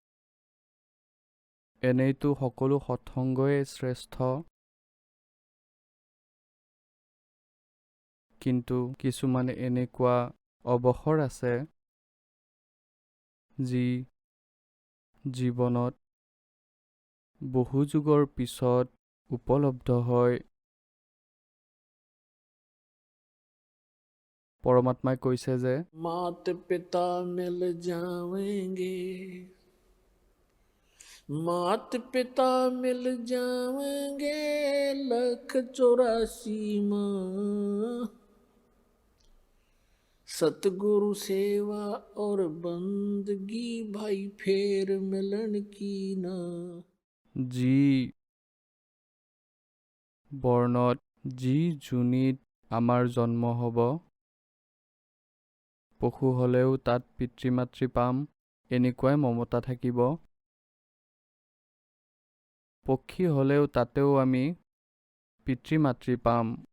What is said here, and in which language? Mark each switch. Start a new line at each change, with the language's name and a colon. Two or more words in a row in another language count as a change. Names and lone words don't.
Assamese: এনেইতো সকলো সৎসংগই শ্ৰেষ্ঠ, কিন্তু কিছুমান এনেকুৱা অৱসৰ আছে যি জীৱনত বহু যুগৰ পিছত উপলব্ধ হয়। পৰমাত্মাই কৈছে যে
Hindi: मात पिता मिल जाएंगे, मात पिता मिल जाएंगे, 184 माँ, सतगुरु सेवा और बंदगी भाई फेर मिलन की ना।
Assamese: যি বৰ্ণত, যি যোনিত আমাৰ জন্ম হ'ব, পশু হ'লেও তাত পিতৃ মাতৃ পাম, এনেকুৱাই মমতা থাকিব। পক্ষী হ'লেও তাতেও আমি পিতৃ মাতৃ পাম।